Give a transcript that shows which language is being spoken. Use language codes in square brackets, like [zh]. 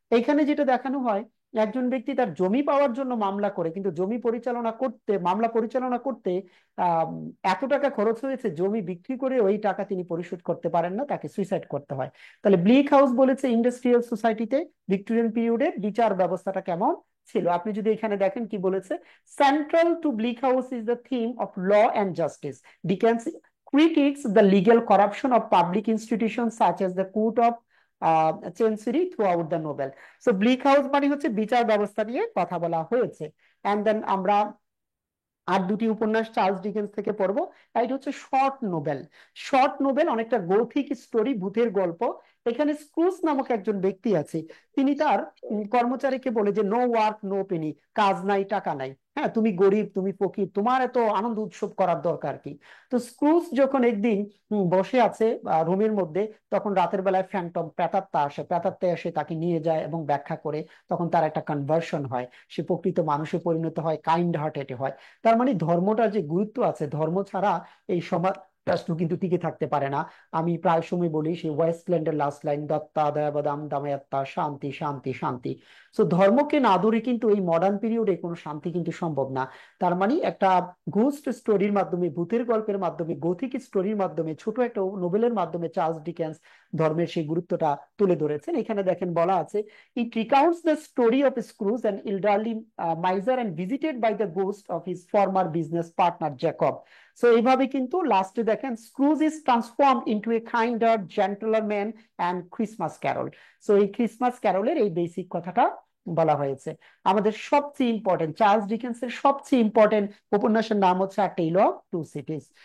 [bn] এইখানে যেটা দেখানো হয়, একজন ব্যক্তি তার জমি পাওয়ার জন্য মামলা করে, কিন্তু মামলা পরিচালনা করতে আহ এত টাকা খরচ হয়েছে, জমি বিক্রি করে ওই টাকা তিনি পরিশোধ করতে পারেন না, তাকে সুইসাইড করতে হয়। তাহলে ব্লিক হাউস বলেছে ইন্ডাস্ট্রিয়াল সোসাইটিতে ভিক্টোরিয়ান পিরিয়ডে বিচার ব্যবস্থাটা কেমন ছিল। আপনি যদি এখানে দেখেন কি বলেছে, [en] Central to Bleak House is the theme of law and justice. Dickens critiques the legal corruption of public institutions such as the court of chancery throughout the novel. [bn] So bleak house মানে হচ্ছে বিচার ব্যবস্থা নিয়ে কথা বলা হয়েছে। এন্ড দেন আমরা আর 2টি উপন্যাস চার্লস ডিকেন্স থেকে পড়বো। এটা হচ্ছে শর্ট নোবেল। শর্ট নোবেল অনেকটা গথিক স্টোরি, ভূতের গল্প। এখানে স্ক্রুজ নামক একজন ব্যক্তি আছে, তিনি তার কর্মচারীকে বলে যে [en] no work no penny, [bn] কাজ নাই টাকা নাই, হ্যাঁ তুমি গরিব তুমি ফকির, তোমার এত আনন্দ উৎসব করার দরকার কি? তো স্ক্রুজ যখন একদিন বসে আছে রুমের মধ্যে, তখন রাতের বেলায় ফ্যান্টম প্রেতাত্মা আসে, প্রেতাত্মা এসে তাকে নিয়ে যায় এবং ব্যাখ্যা করে, তখন তার একটা কনভার্সন হয়, সে প্রকৃত মানুষে পরিণত হয়, কাইন্ড হার্টেড হয়। তার মানে ধর্মটার যে গুরুত্ব আছে, ধর্ম ছাড়া এই সমাজ রাষ্ট্র কিন্তু টিকে থাকতে পারে না। আমি প্রায় সময় বলি সেই ওয়েস্টল্যান্ডের লাস্ট লাইন, [sa] দত্তা দয়াবদাম দামায়াত্তা শান্তি শান্তি শান্তি। [bn] তো ধর্মকে না ধরে কিন্তু এই মডার্ন পিরিয়ডে কোনো শান্তি কিন্তু সম্ভব না। তার মানে একটা ঘোস্ট স্টোরির মাধ্যমে, ভূতের গল্পের মাধ্যমে, গথিক স্টোরির মাধ্যমে, ছোট একটা নোবেলের মাধ্যমে চার্লস ডিকেন্স ধর্মের সেই গুরুত্বটা তুলে ধরেছেন। এখানে দেখেন বলা আছে, [en] It recounts the story of Scrooge an elderly miser and visited by the ghost of his former business partner Jacob. [bn] So এইভাবে কিন্তু লাস্টে দেখেন [en] Scrooge is transform into a kinder gentler man and Christmas Carol. [bn] So এই ক্রিসমাস ক্যারলের এই বেসিক কথাটা বলা হয়েছে। আমাদের সবচেয়ে ইম্পর্টেন্ট, চার্লস ডিকেন্সের সবচেয়ে ইম্পর্টেন্ট উপন্যাসের নাম হচ্ছে আ টেল অফ টু সিটিজ।